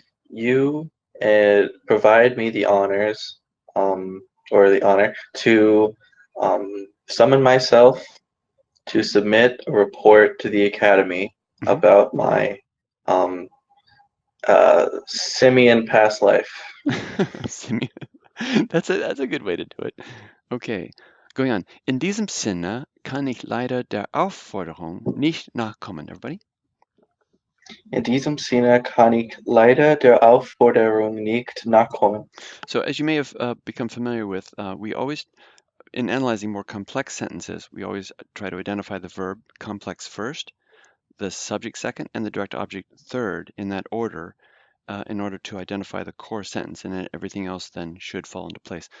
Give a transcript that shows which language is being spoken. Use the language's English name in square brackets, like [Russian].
[English] you provide me the honors, or the honor to summon myself to submit a report to the Academy Mhm. about my um, simian past life. Simeon. That's a good way to do it. Okay, going on. [German] In diesem Sinne kann ich leider der Aufforderung nicht nachkommen, [English] everybody. [German] In diesem Sinne kann ich leider der Aufforderung nicht nachkommen. [English] So as you may have become familiar with, we always, in analyzing more complex sentences, we always try to identify the verb complex first, the subject second, and the direct object third in that order in order to identify the core sentence, and then everything else then should fall into place.